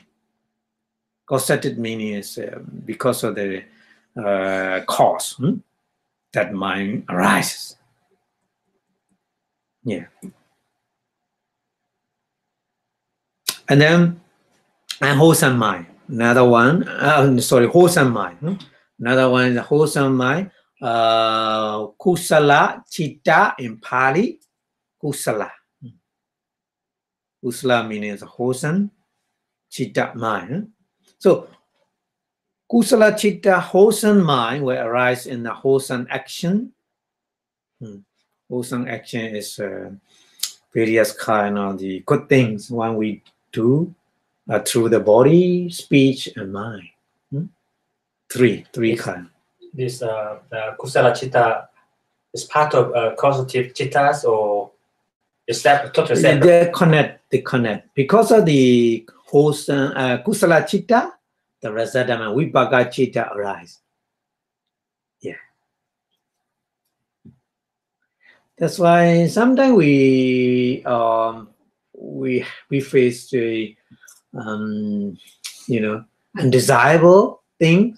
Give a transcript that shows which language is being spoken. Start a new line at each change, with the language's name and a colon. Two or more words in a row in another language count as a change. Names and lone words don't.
English: Causative meaning is because of the cause that mind arises. Yeah. And then unwholesome mind. Another one, wholesome mind. Another one is wholesome mind.
Pali: Kusala, citta
English: in Pali. Kusala. Kusala means wholesome, citta mind.
Pali: So kusala, citta,
English: wholesome mind will arise in the wholesome action. Wholesome action is various kind of the good things when we do through the body, speech, and mind. Three kind. This the
Pali: kusala citta
English: is part of causative cittas, or is that totally separate? They connect. Because of the wholesome
Pali: kusala citta,
English: the resultant
Pali: vipāka citta
English: arise. Yeah. That's why sometimes we face the undesirable things.